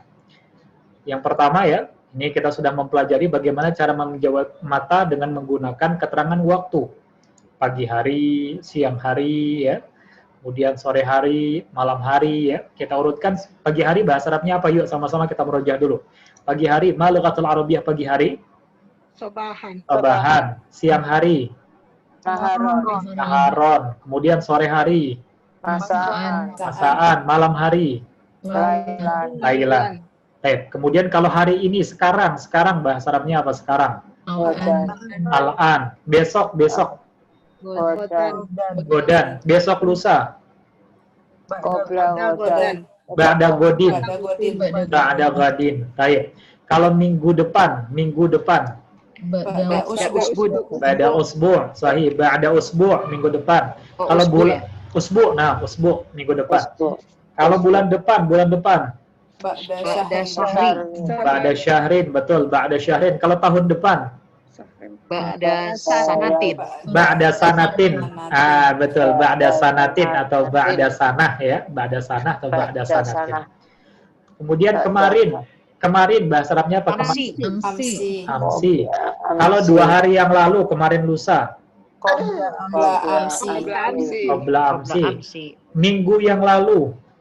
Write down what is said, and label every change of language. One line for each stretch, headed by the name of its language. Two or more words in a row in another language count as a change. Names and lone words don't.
Indonesian: Yang pertama ya, ini kita sudah mempelajari bagaimana cara menjawab mata dengan menggunakan keterangan waktu. Pagi hari, siang hari ya, kemudian sore hari, malam hari ya. Kita urutkan pagi hari bahasa Arabnya apa? Yuk sama-sama kita merojah dulu. Pagi hari,
Arabic: ما اللغة العربية
Indonesian: pagi hari?
Arabic: Sobahan.
Indonesian: Sobahan. Siang hari?
Arabic: Naharon.
Indonesian: Naharon. Kemudian sore hari?
Arabic: Masaan.
Indonesian: Masaan. Malam hari?
Arabic: Lailan. Lailan.
Indonesian: Kemudian kalau hari ini, sekarang bahasa Arabnya apa sekarang?
Arabic: Al-an. Besok. Godan.
Indonesian: Besok lusa?
Arabic: بعد غد. بعد غد.
Indonesian: Kalau minggu depan?
Arabic: بعد أسبوع. صحيح. بعد أسبوع',
Indonesian: minggu depan. Kalau bulan usbu', usbu' minggu depan. Kalau bulan depan?
Arabic: بعد شهر,
Indonesian: betul.
Arabic: بعد شهر.
Indonesian: Kalau tahun depan?
Arabic: بعد سنة. بعد سنة. Betul. بعد سنة atau بعد سنة ya. بعد سنة
Indonesian: atau
Arabic: بعد سنة.
Indonesian: Kemudian kemarin bahasa Arabnya apa?
Arabic: Amsi.
Indonesian: Kalau 2 hari yang lalu, kemarin lusa?
Arabic: Qabla
Indonesian: amsi. Minggu yang lalu?